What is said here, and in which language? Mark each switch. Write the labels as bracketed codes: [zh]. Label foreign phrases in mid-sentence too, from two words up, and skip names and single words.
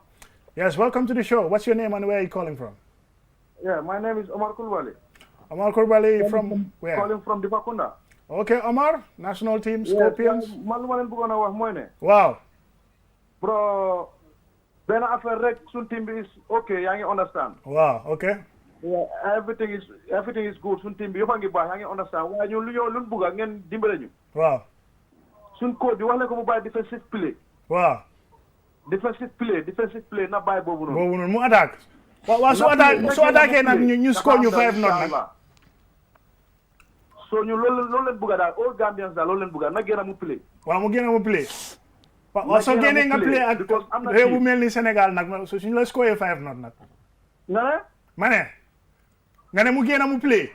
[en] Yes, welcome to the show. What's your name and where are you calling from? Yeah, my name is Omar Colley. Omar Colley from where? Calling from Dipakunda. Okay, Omar, national team, Scorpions. Wow. Wow. Bro, [wo] Ben affaire rek sun [en] team is okay, you understand. Wow, okay. Yeah, everything is good. [wo] Sun team bi yofa ngi baax, [en] you understand. [wo] Waaye ñun luñ bëgg ngeen dimbale ñu. [en] Wow. [wo] Sun coach bi wax leen ko mu bàyyi [en] defensive play. Wow. Defensive play [wo] na bàyyi boobu noonu. Boobu noonu mu attaque. Waaw su attaqué nag ñu score ñu 5-0 nag. so ñu loolu leen bëgg daal [en] all Gambians [wo] daal loolu leen bëgg na gën a mu play waaw mu gën a mu play waaw soo génnee nga play ak réew bu mel ni Sénégal nag suñu la score 5 not nag ma ne nga ne mu génn mu play